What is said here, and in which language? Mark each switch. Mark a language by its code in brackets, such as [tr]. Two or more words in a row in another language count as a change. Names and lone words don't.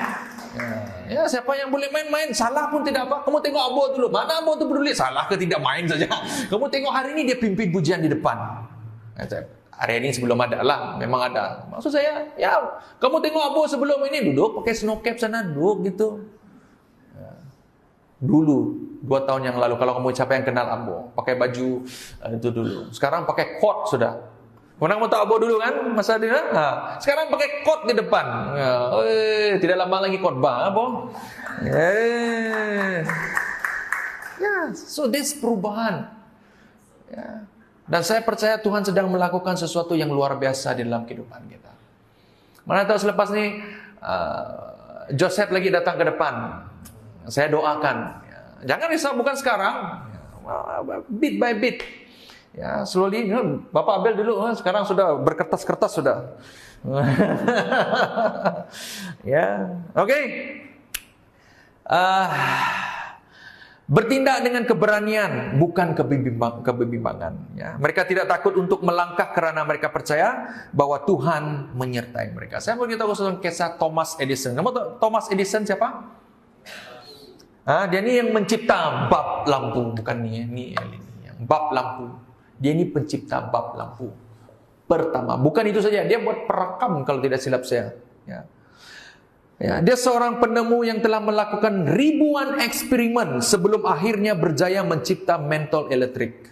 [ms] Ya, siapa yang boleh main-main, salah pun tidak apa. Kamu tengok Abo dulu. Mana Abo tu peduli salah ke tidak, main saja. Kamu tengok hari ini dia pimpin pujian di depan. Hari ini sebelum ada lah, memang ada. Maksud saya, ya, kamu tengok Abo sebelum ini duduk pakai [en] snow cap [ms] sana, duduk gitu. Dulu 2 tahun yang lalu, kalau kamu siapa yang kenal Abo, pakai baju itu dulu. Sekarang pakai coat sudah. Pernah kamu tahu Abo dulu kan, masa dia? Sekarang pakai coat di depan. Tidak lama lagi khotbah, Abo. Ya, [en] so this perubahan. Ya. [ms] Dan saya percaya Tuhan sedang melakukan sesuatu yang luar biasa di dalam kehidupan kita. Mana tahu selepas ini Joseph lagi datang ke depan. Saya doakan, jangan risau, bukan sekarang, [en] bit by bit, ya, slowly. [ms] Bapak Abel dulu, sekarang sudah berkertas-kertas sudah. Ya, oke. Bertindak dengan keberanian, bukan kebimbangan. Ya. Mereka tidak takut untuk melangkah karena mereka percaya bahwa Tuhan menyertai mereka. Saya mau beritahu tentang kisah Thomas Edison. Kamu tahu Thomas Edison siapa? Dia ni yang mencipta bulb lampu, bukan ni yang bulb lampu. Dia ni pencipta bulb lampu pertama. Bukan itu saja, dia buat perakam kalau tidak silap saya. Ya, dia seorang penemu yang telah melakukan ribuan eksperimen sebelum akhirnya berjaya mencipta mentol elektrik.